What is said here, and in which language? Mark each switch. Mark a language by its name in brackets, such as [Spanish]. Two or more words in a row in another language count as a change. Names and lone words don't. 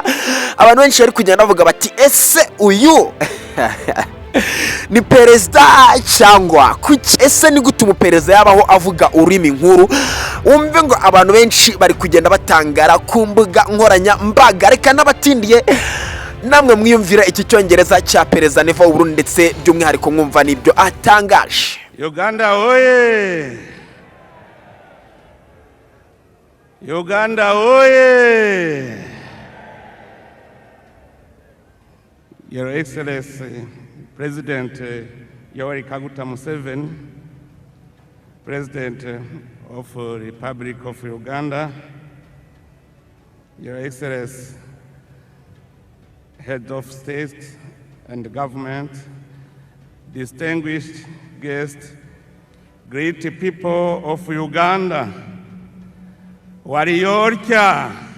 [Kinyarwanda] Abantu benshi bari kugenda bavuga bati ese uyu ni perezida cyangwa kuki? Ese ni gute umuperezida yabaho avuga ururimi nkuru? Umve ngo abantu benshi bari kugenda batangara ku mbuga nkoranyambaga. Reka n'abatindiye namwe mwiyumvira iki Cyongereza cya Perezida Neva Wuburundi ndetse by'umwihariko mwumva nibyo atangaje. [English] Uganda oye! Uganda oye! Your Excellency President Yoweri Kaguta Museveni, President of the Republic of Uganda, Your Excellency Head of State and Government, distinguished guests, great people of Uganda, Warriorcha.